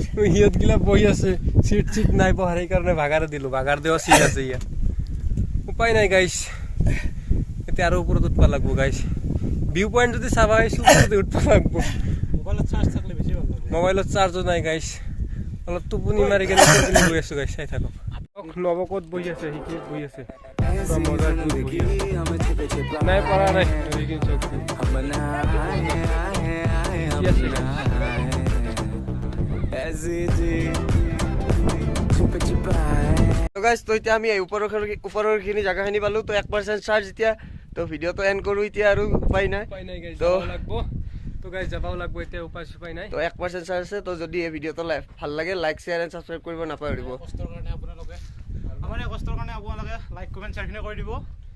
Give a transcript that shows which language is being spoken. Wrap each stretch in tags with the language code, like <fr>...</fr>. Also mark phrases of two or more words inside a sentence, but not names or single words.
<as>সিহঁতগিলা বহি আছে চিট চিট নাই বহাৰ সেইকাৰণে বাগাৰ দিলো বাগাৰ দেৱা চিট আছে ইয়াত উপায় নাই গাইছ এতিয়া আৰু ওপৰত উঠবা লাগব গাইছ</as> <en>view point</en> <as>যদি চাবা আহিছোঁ ওপৰতে উঠবা লাগব মোবাইলত চাৰ্জ থাকিলে বেছি ভাল লাগে মোবাইলত চাৰ্জো নাই গাইছ অলপ টোপনি মাৰি কেনে টোপনি গৈ আছো গাইছ চাই থাকক নৱ ক'ত বহি আছে সেইখিনিত বহি আছে</as> <hi>ऐसी जिंदगी हम छिपे छिपाए</hi> <as>নাই পৰা নাই সেইখিনি চক</as> <hi>हम ना आए आए आए हम Yes, ना आए ऐसी जी छिपे छिपाए</hi> <as>তো গাইজ তো এতিয়া আমি এই ওপৰৰখিনি জেগাখিনি পালোঁ তো 1% চাৰ্জ এতিয়া তো</as> <en>videoটো end</en> <as>কৰোঁ এতিয়া আৰু উপায় নাই উপায় নাই গাইছ তো যাব লাগব তো গাইজ যাবাও লাগব এতিয়া উপায় চুপায় নাই তো 1% চাৰ্জ আছে তো যদি এই ভিডিঅ'টো ভাল লাগে</as> <en>like share and subscribe</en> <as>কৰিব নাপাহৰিব কষ্টৰ কাৰণে আপোনালোকে আমাৰ এই কষ্টৰ কাৰণে আপোনালোকে</as> <en>like comment shareখিনি</en> <as>কৰি দিব</as>